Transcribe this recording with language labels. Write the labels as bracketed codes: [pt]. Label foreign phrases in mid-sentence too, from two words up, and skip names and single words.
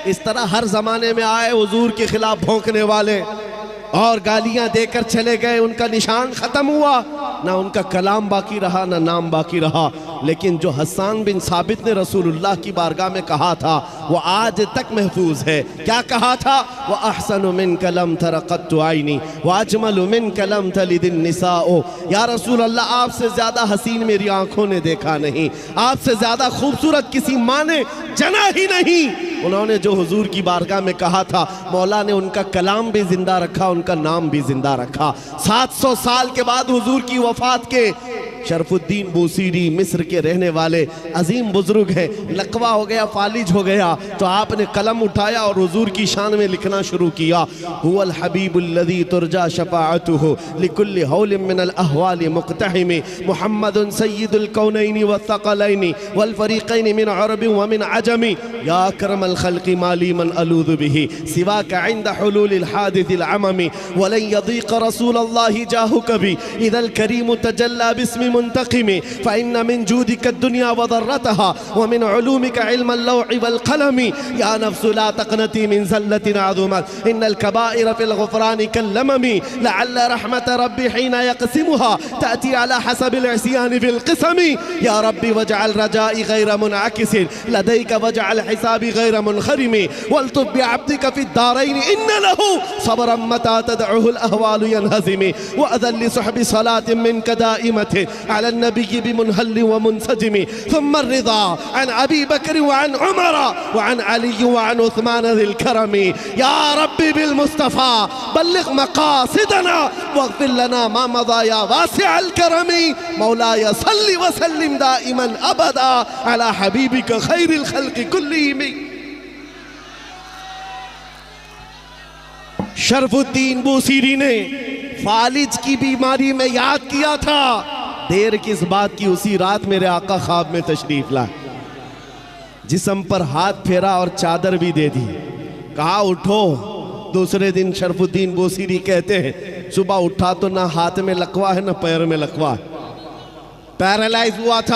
[hi] इस तरह हर जमाने में आए हुजूर के खिलाफ भौंकने वाले और गालियां देकर चले गए, उनका निशान खत्म हुआ, ना उनका कलाम बाकी रहा, ना नाम बाकी रहा। लेकिन जो हसन बिन साबित ने रसूलुल्लाह की बारगाह में कहा था, वो आज तक महफूज है। क्या कहा था? [ar] وأحسن منك لم تر قط عيني وأجمل منك لم تلد النساء. [hi] या रसूल अल्लाह, आपसे ज़्यादा हसीन मेरी आंखों ने देखा नहीं, आपसे ज़्यादा खूबसूरत किसी माँ ने जना ही नहीं। उन्होंने जो हुजूर की बारगाह में कहा था, मौला ने उनका कलाम भी जिंदा रखा, उनका नाम भी जिंदा रखा। 700 साल के बाद हुजूर की वफात के शरफुद्दीन बूसीरी मिस्र के रहने वाले अजीम बुजुर्ग हैं, लकवा हो गया, फालिज हो गया, तो आपने कलम उठाया और हुजूर की शान में लिखना शुरू किया। [ar] هو الحبيب الذي ترجى شفاعته لكل هول من الأهوال مقتحم محمد سيد الكونين والثقلين والفريقين من عرب ومن عجم يا أكرم الخلق ما لي من ألوذ به سواك عند حلول الحادث العمم ولن يضيق رسول الله جاهك بي إذا الكريم تجلى باسم منتقم فإن من جودك الدنيا وضرتها ومن علومك علم اللوح والقلم يا نفس لا تقنطي من زلة عظمت إن الكبائر في الغفران كاللمم لعل رحمة ربي حين يقسمها تأتي على حسب العصيان في القسم يا رب واجعل رجائي غير منعكس لديك واجعل حسابي غير منخرم والطف بعبدك في الدارين إن له صبرا متى تدعه الأهوال ينهزم وأذن لسحب صلاة منك دائمة على النبي بمنهل ومنسجم ثم الرضا عن أبي بكر وعن عمر وعن علي وعن عثمان ذي الكرم يا رب بالمصطفى بلغ مقاصدنا واغفر لنا ما مضى يا واسع الكرم مولاي صل وسلم دائما أبدا على حبيبك خير الخلق كلهم. [hi] शरफुद्दीन बूसीरी ने फालिज की बीमारी में याद किया था, देर किस बात की, उसी रात मेरे आका ख्वाब में तशरीफ लाए, जिस्म पर हाथ फेरा और चादर भी दे दी, कहा उठो। दूसरे दिन शरफुद्दीन बूसीरी कहते हैं सुबह उठा तो ना हाथ में लकवा है ना पैर में लकवा है, पैरालाइज हुआ था।